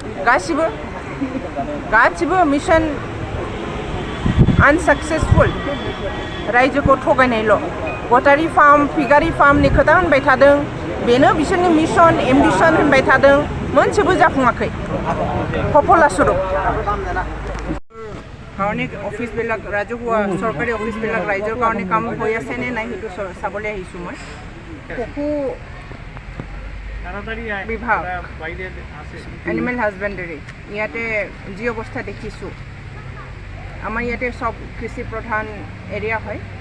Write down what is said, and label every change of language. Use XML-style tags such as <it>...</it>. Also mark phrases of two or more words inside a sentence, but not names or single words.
<brx>गासिबो</brx> <en>mission unsuccessful,</en> <brx>रायजोखौ थगायनायल'। गटारि फार्म, फिगारि फार्मनि खोथा होनबाय थादों, बेनो बिसोरनि</brx> <en>mission ambition</en> <brx>होनबाय थादों, मोनसेबो जाफुङाखै।</brx> <as>फफला स्वरूप কাৰণে অফিচবিলাক ৰাজহুৱা চৰকাৰী অফিচবিলাক ৰাইজৰ কাৰণে কাম হৈ আছেনে নাই সেইটো চাবলৈ আহিছোঁ মই। পশু বিভাগ,</as> <en>animal husbandry</en> <as>ইয়াতে যি অৱস্থা দেখিছোঁ, আমাৰ ইয়াতে চব কৃষি প্ৰধান এৰিয়া হয়।</as>